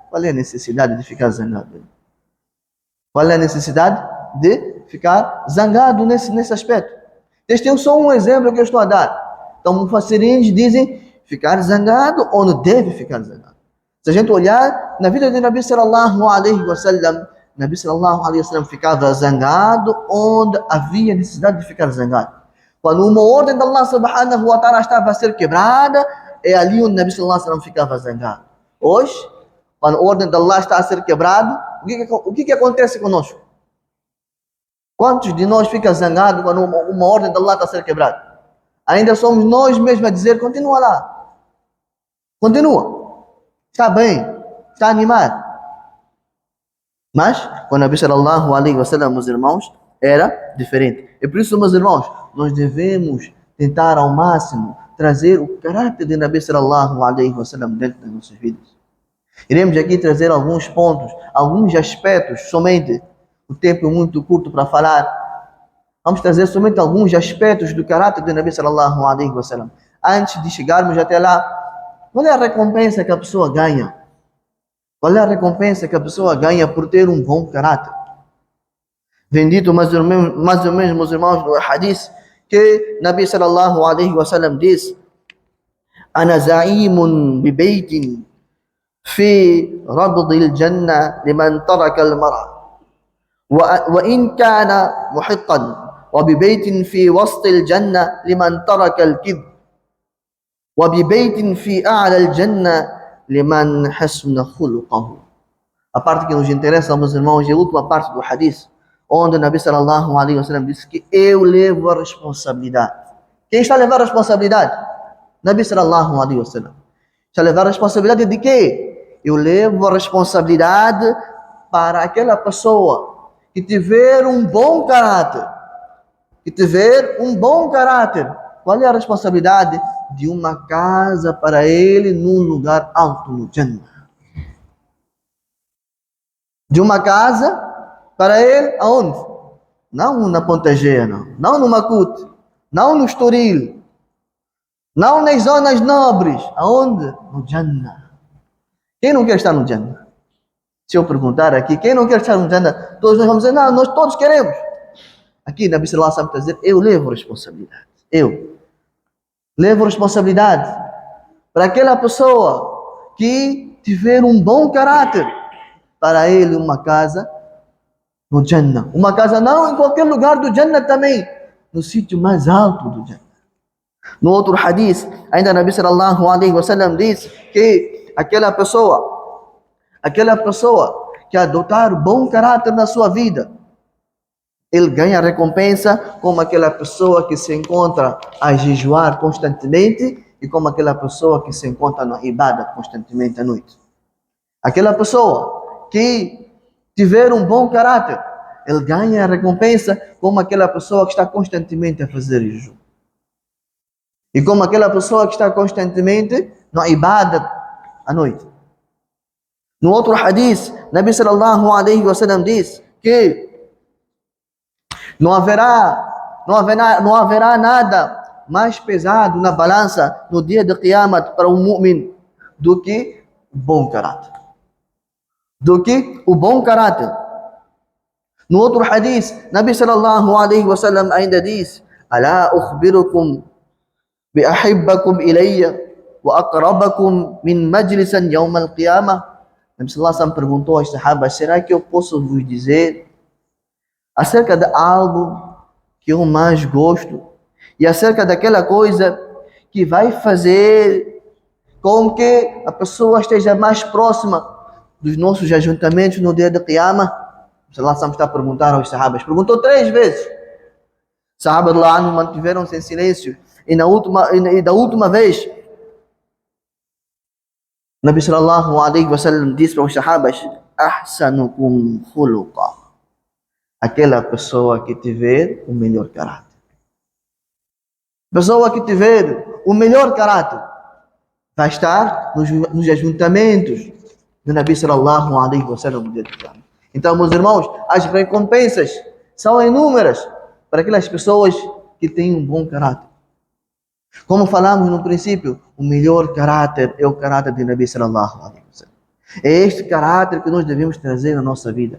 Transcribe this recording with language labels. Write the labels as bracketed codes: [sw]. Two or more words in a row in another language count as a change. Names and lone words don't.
[pt] Qual é a necessidade de ficar zangado? Qual é a necessidade de ficar zangado nesse aspecto? Este é só um exemplo que eu estou a dar. Então, mufassirins dizem ficar zangado ou não deve ficar zangado. Se a gente olhar na vida de [ar] نبي صلى الله عليه وسلم, نبي صلى الله عليه وسلم [pt] ficava zangado onde havia necessidade de ficar zangado. Quando uma ordem de [ar] الله سبحانه وتعالى [pt] estava a ser quebrada, é ali onde [ar] نبي صلى الله عليه وسلم [pt] ficava zangado. Hoje, quando a ordem de Allah está a ser quebrada, o que acontece conosco? Quantos de nós ficam zangados quando uma ordem de Allah está a ser quebrada? Ainda somos nós mesmos a dizer, continua lá. Continua. Está bem. Está animado. Mas, quando [ar] نبي صلى الله عليه وسلم, [pt] meus irmãos, era diferente. E por isso, meus irmãos, nós devemos tentar ao máximo trazer o caráter de [ar] نبي صلى الله عليه وسلم [pt] dentro das nossas vidas. Iremos aqui trazer alguns pontos, alguns aspectos, somente o tempo é muito curto para falar. Vamos trazer somente alguns aspectos do caráter de [ar] نبي صلى الله عليه وسلم. [pt] Antes de chegarmos até lá, qual é a recompensa que a pessoa ganha? Qual é a recompensa que a pessoa ganha por ter um bom caráter? Vem dito mais ou menos, meus irmãos, no hadith, que [ar] نبي صلى الله عليه وسلم diz: أنا زعيم ببيت في ربض الجنة لمن ترك المراء وإن كان محقا وببيت في وسط الجنة لمن ترك الكذب وببيت في أعلى الجنة لمن حسن خلقه. [pt] A parte que nos interessa, meus irmãos, é a última parte do hadith, onde o [ar] نبي صلى الله عليه وسلم [pt] disse que eu levo a responsabilidade. Quem está a levar a responsabilidade? [ar] نبي صلى الله عليه وسلم. [pt] Está a levar a responsabilidade de quê? Eu levo a responsabilidade para aquela pessoa que tiver um bom caráter. Que tiver um bom caráter. qual é a responsabilidade de uma casa para ele num lugar alto no Jannah? De uma casa para ele aonde? Não na Ponta Gea, não no Macute, não no Estoril, não nas zonas nobres. Aonde? No Jannah. Quem não quer estar no Jannah? Se eu perguntar aqui, quem não quer estar no Jannah? Todos nós vamos dizer, não, nós todos queremos. Aqui, [ar] نبي صلى الله عليه وسلم [pt] está a dizer, eu levo responsabilidade. Eu levo responsabilidade para aquela pessoa que tiver um bom caráter, para ele uma casa no Jannah. Uma casa não em qualquer lugar do Jannah também, no sítio mais alto do Jannah. No outro hadith, ainda [ar] نبي صلى الله عليه وسلم [pt] diz que aquela pessoa que adotar bom caráter na sua vida, ele ganha recompensa como aquela pessoa que se encontra a jejuar constantemente e como aquela pessoa que se encontra na ibada constantemente à noite. Aquela pessoa que tiver um bom caráter, ele ganha a recompensa como aquela pessoa que está constantemente a fazer jejum. E como aquela pessoa que está constantemente na ibada à noite. No outro hadith, [ar] نبي صلى الله عليه وسلم [pt] diz que não haverá nada mais pesado na balança no dia de Qiyamah para um mu'min do que o bom caráter. No outro hadith, [ar] نبي صلى الله عليه وسلم [pt] ainda diz: [ar] "ألا أخبركم بأحبكم إلي وأقربكم مني مجلسا يوم القيامة." نبي صلى الله عليه وسلم [pt] perguntou aos sahabas: será que eu posso vos dizer acerca de algo que eu mais gosto e acerca daquela coisa que vai fazer com que a pessoa esteja mais próxima dos nossos ajuntamentos no dia de Qiyamah? Allah está a perguntar aos sahabas. Perguntou 3 vezes. Os sahabas lá mantiveram-se em silêncio. E da última vez, [ar] نبي صلى الله عليه وسلم [pt] disse para os sahabas: [ar] أحسنكم خلقا. [pt] Aquela pessoa que tiver o melhor caráter. Pessoa que tiver o melhor caráter vai estar nos ajuntamentos do [ar] نبي صلى الله عليه وسلم [pt] no dia de Qiyamah. Então, meus irmãos, as recompensas são inúmeras para aquelas pessoas que têm um bom caráter. Como falamos no princípio, o melhor caráter é o caráter de [ar] نبي صلى الله عليه وسلم. [pt] É este caráter que nós devemos trazer na nossa vida.